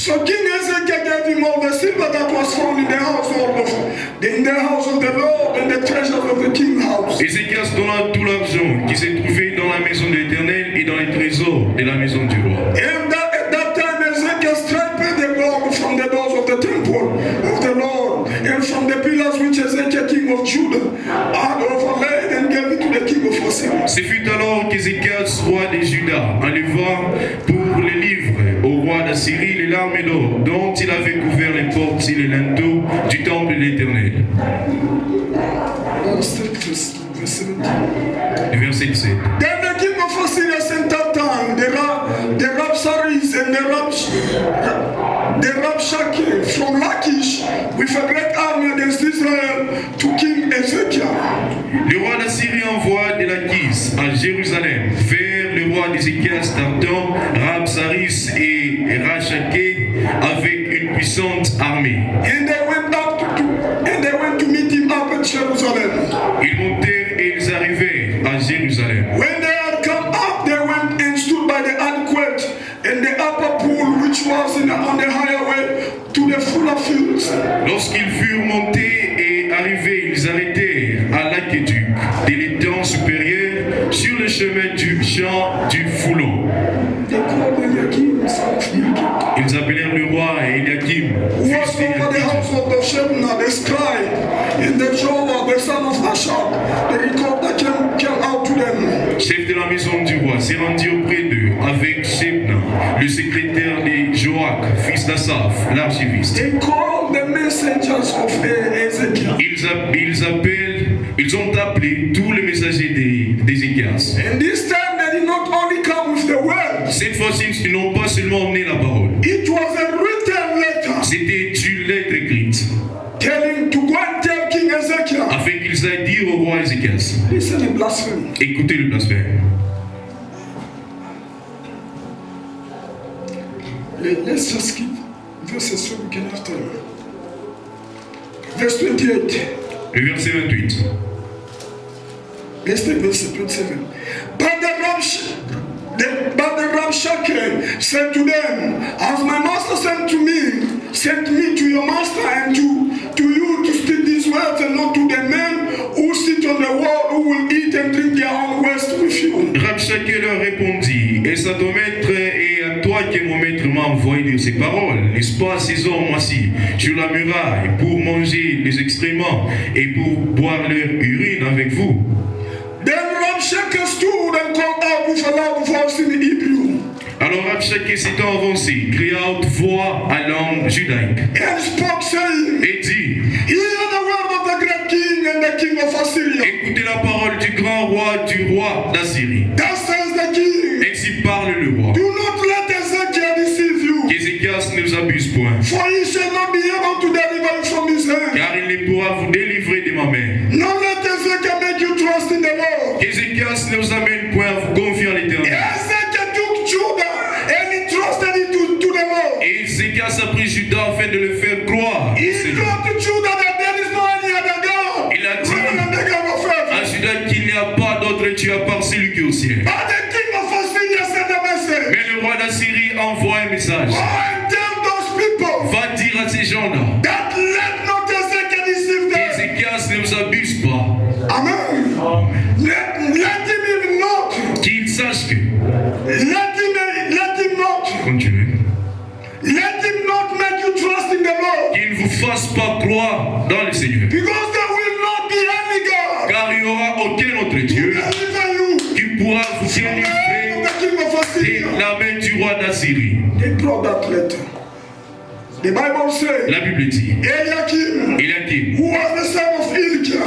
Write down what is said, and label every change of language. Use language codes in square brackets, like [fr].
[en] So King Ezekiel gave him all the silver that was found in the household in the house of the Lord and the treasures of the king's house. [fr] Ézéchias donna tout l'argent qui s'est trouvé dans la maison de l'Éternel et dans les trésors de la maison du roi. [en] And at that time Ezekiel stripped the gold from the doors of the temple of the Lord and from the pillars which Ezekiel king of Judah had overlaid and gave it to the king of Assyria. [fr] Ce fut alors qu'Ézéchias, roi des Judas, enleva pour les livres au roi d'Assyrie les larmes d'or dont il avait couvert les les linteaux du temple de l'Éternel. Le verset 17. [en] Then the king of Assyria sent that time the Rabsaris and the Rabshakeh from Lachish with a great army against Israel to King Ezekiel. [fr] Le roi d'Assyrie envoie de Lachish à Jérusalem vers le roi d'Ézéchias Tartan, Rabsaris et Rabshakeh avec une puissante armée. [en] And they went to meet him up at Jerusalem. [fr] Ils montèrent et ils arrivèrent à Jérusalem. [en] When they had come up, they went and stood by the adequate and the upper pool which was on the highway to the fuller fields. [fr] Lorsqu'ils furent montés et arrivés, ils arrêtèrent à l'aqueduc de l'étang supérieur sur le chemin du champ du Foulon. [en] They called Eliakim, son of Hilkiah, [fr] Ils appelèrent le roi Eliakim, [en] who was [fr] fils [en] over the [fr] d'Eliakim. [en] house of Shebna, the scribe, and the Joah, the son of Ashab. The record that came out to them. [fr] Chef de la maison du roi, s'est rendu auprès d'eux avec Shebna, le secrétaire de Joach, fils d'Asaph, l'archiviste. [en] They called the messengers of Ezekiel. [fr] Ils ont appelé tous les messagers d'Ézéchias. [en] And this time they did not only come with the word. [fr] Cette fois-ci, ils n'ont pas seulement emmené la parole. [en] It was a written letter [fr] C'était une lettre écrite [en] telling to go and tell King Ezekiel. [fr] afin qu'ils aillent dire au roi Ézéchias. [en] Listen to blasphemy. [fr] Écoutez le blasphème. [en] Let's just skip verses so we can have time. Verse 28. [fr] Le verset 28. [en] Let's take verse 27. But the Rabshakeh said to them, as my master sent me to your master and to you to speak these words, and not to the men who sit on the wall, who will eat and drink their own waste with you. [fr] Rabshakeh leur répondit, est-ce à ton maître et à toi que mon maître m'a envoyé dire ces paroles? N'est-ce pas ces hommes assis sur la muraille pour manger les excréments et pour boire leur urine avec vous? [en] Then Rabshakeh stood and called out with a loud voice in Hebrew. [fr] Alors Rabshakeh s'étant avancé, cria à haute voix à langue judaïque [en] And spoke, saying, [fr] et dit, [en] hear the word of the great king and the king of Assyria. [fr] écoutez la parole du grand roi d'Assyrie. [en] Thus says the king, [fr] Ainsi parle le roi. [en] do not let Ezekiel deceive you, [fr] Qu'Ézéchias ne vous abuse point, [en] for he shall not be able to deliver you from his hand. [fr] car il ne pourra vous délivrer de ma main. [en] Nor let Ezekiel make you trust in the Lord. [fr] Qu'Ézéchias ne vous amène point à vous confier en l'Éternel. [en] Ezekiel took Judah and he trusted it to the Lord. [fr] Et Ézéchias a pris Judas afin de le faire croire au [en] He [fr] Seigneur. [en] told to Judah that there is no any other God [fr] Il a dit [en] rather than the God of heaven. [fr] à Judas qu'il n'y a pas d'autre Dieu à part celui qui est au ciel. [en] But the king of Assyria sent a message. [fr] Mais le roi d'Assyrie envoie un message. [en] Go and tell those people [fr] Va dire à ces gens-là [en] that let not Ezekiel deceive them. [fr] qu'Ézéchias ne vous abuse pas. [en] Amen. Let him even not. [fr] Qu'il sache que. [en] Let him not. [fr] Continuez. [en] Let him not make you trust in the Lord. [fr] Qu'il ne vous fasse pas croire dans le Seigneur. [en] Because there will not be any God [fr] Car il n'y aura aucun autre Dieu [en] to deliver you [fr] qui pourra vous [en] from the hand [fr] délivrer [en] of the king of Assyria. [fr] de la main du roi d'Assyrie. [en] They brought that letter. The Bible says [fr] La Bible dit, [en] Eliakim, who was the son of Hilkiah,